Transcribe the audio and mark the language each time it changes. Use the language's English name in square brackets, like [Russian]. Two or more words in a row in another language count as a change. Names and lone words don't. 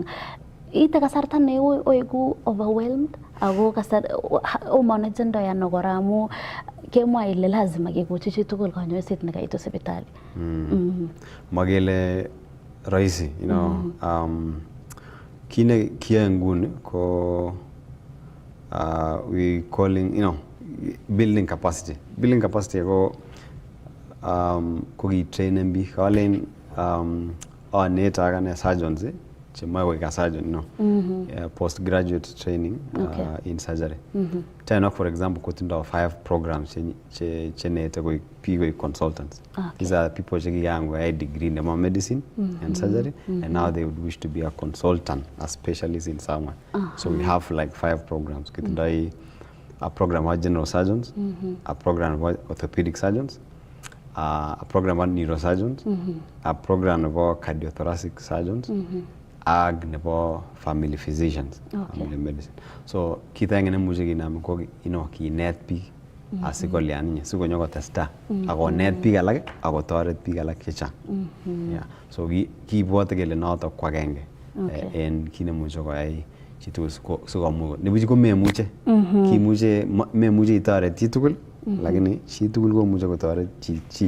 [Kipsigis] Ite kasarta neo oiku overwhelmed ako omanagendo ano kora amu kemwa ile lazima kekochi chi tugul kanyoiset nekaitu sipitali. Magele rahisi kine kiyoe nguni ko [English] we calling building capacity [Kipsigis] ko kitrainen biik kalen anet akane surgeons chemoe koik [English] surgeon postgraduate training in surgery. [Kipsigis] Tena [English] for example [Kipsigis] kotindo 5 programs chenete koik biik koik consultants. [English] These are people [Kipsigis] chekiyan koyai [English] degree in medicine and surgery and now they would wish to be a consultant, a specialist in somewhere. So we have like 5 programs. Kotindo a program of general surgeons, a program of orthopedic surgeons, a program of neurosurgeons, a program of cardiothoracic surgeons, [Kipsigis] ag nebo [English] family physicians, family medicine. [Kipsigis] So kita ngene muje kinam ko kinet biik asikolian sikonyo kotesta akonet biik alak akotoret biik alak chechang. So kibwote kele noto kwagenge en kinemuche koyai chitugul sikomuch nibuch ko kimuche memuche itoret chitugul lakini chitugul komuche kotoret chi.